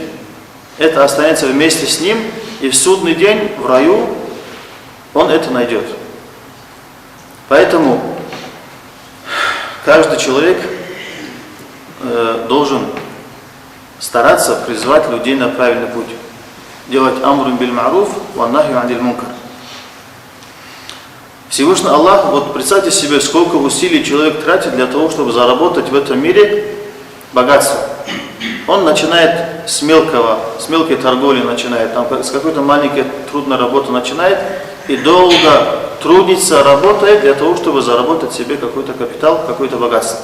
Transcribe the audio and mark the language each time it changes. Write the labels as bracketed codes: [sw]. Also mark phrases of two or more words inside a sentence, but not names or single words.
[ru] Это останется вместе с ним, и в судный день в раю он это найдет. Поэтому каждый человек должен стараться призывать людей на правильный путь. [ar] Делать أمر بالمعروف ونهي عن المنكر. [ru] Всевышний Аллах, вот представьте себе, сколько усилий человек тратит для того, чтобы заработать в этом мире богатство. Он начинает с мелкой торговли начинает, там, с какой-то маленькой трудной работы начинает и долго трудится, работает для того, чтобы заработать себе какой-то капитал, какое-то богатство.